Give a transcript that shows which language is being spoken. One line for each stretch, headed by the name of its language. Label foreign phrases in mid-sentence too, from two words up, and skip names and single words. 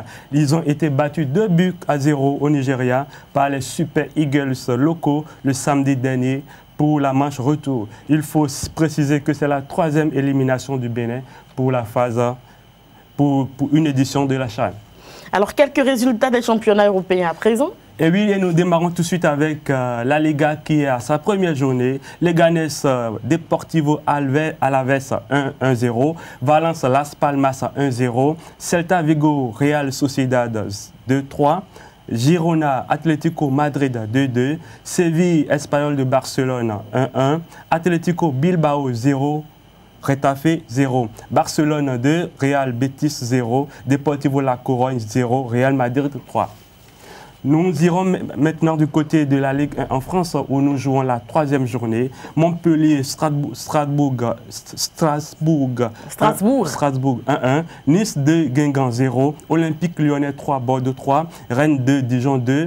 French: Ils ont été battus 2-0 au Nigeria par les Super Eagles locaux le samedi dernier pour la manche retour. Il faut préciser que c'est la 3e élimination du Bénin pour la phase, pour une édition de la CHAN. Alors, quelques résultats des championnats européens à présent? Et oui, et nous démarrons tout de suite avec la Liga qui est à sa première journée. Leganés Deportivo Alaves 1-0. Valence Las Palmas 1-0. Celta Vigo Real Sociedad 2-3. Girona Atlético Madrid 2-2. Séville Espanyol de Barcelone 1-1. Atlético Bilbao 0. Retafe 0. Barcelone 2. Real Betis 0. Deportivo La Corogne 0. Real Madrid 3. Nous irons maintenant du côté de la Ligue 1 en France où nous jouons la 3e journée. Montpellier, Strasbourg 1-1. Nice 2, Guingamp 0. Olympique Lyonnais 3, Bordeaux 3. Rennes 2, Dijon 2.